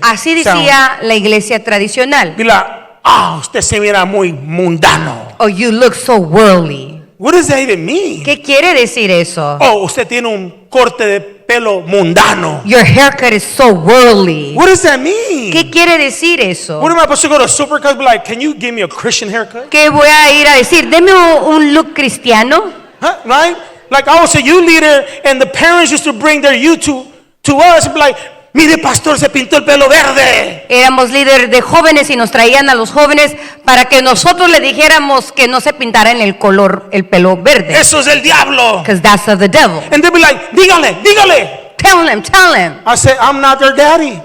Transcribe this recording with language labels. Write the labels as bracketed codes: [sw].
[es] Así decía la iglesia tradicional. [en] Be like, [es] usted se mira muy mundano. [en] Oh, you look so worldly. What does that even mean? [es] ¿Qué quiere decir eso? Oh, usted tiene un corte de pelo mundano. [en] Your haircut is so worldly. What does that mean? [es] ¿Qué quiere decir eso? [en] What am I supposed to go to Supercuts and be like, can you give me a Christian haircut? [es] ¿Qué voy a ir a decir? Deme un look cristiano. [en] Huh? Right? Like I was a youth leader and the parents used to bring their youth to us and be like, [es] mire pastor, se pintó el pelo verde. Éramos líder de jóvenes y nos traían a los jóvenes para que nosotros le dijéramos que no se pintara en el pelo verde. Eso es el diablo. [en] Because that's of the devil. And they'd be like, [es] dígale. [en] Tell him. I said, I'm not their daddy.